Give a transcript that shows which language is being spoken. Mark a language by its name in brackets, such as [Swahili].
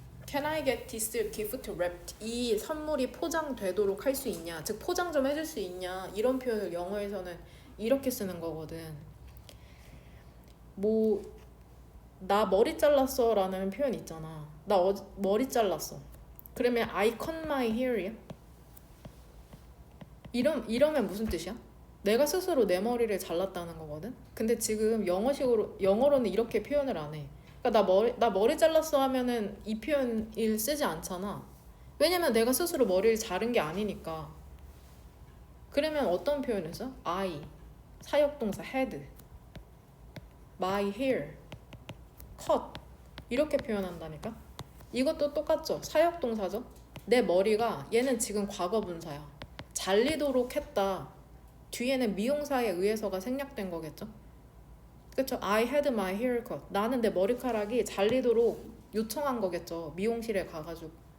[English] Can I get this gift wrapped? [Korean] 이 선물이 포장되도록 할 수 있냐, 즉 포장 좀 해줄 수 있냐, 이런 표현을 영어에서는 이렇게 쓰는 거거든. 뭐 나 머리 잘랐어 라는 표현 있잖아. 나 머리 잘랐어. 그러면 [English] I cut my hair이야? [Korean] 이러면 무슨 뜻이야? 내가 스스로 내 머리를 잘랐다는 거거든. 근데 지금 영어로는 이렇게 표현을 안 해. 그러니까 나 머리 잘랐어 하면은 이 표현을 쓰지 않잖아. 왜냐면 내가 스스로 머리를 자른 게 아니니까. 그러면 어떤 표현을 써? [English] I [Korean] 사역동사 [English] had, my hair cut [Korean] 이렇게 표현한다니까. 이것도 똑같죠. 사역동사죠. 내 머리가, 얘는 지금 과거분사야. 잘리도록 했다. 뒤에는 미용사에 의해서가 생략된 거겠죠. 그쵸? [English] I had my hair cut. [Korean] 나는 내 머리카락이 잘리도록 요청한 거겠죠. 미용실에 가가지고.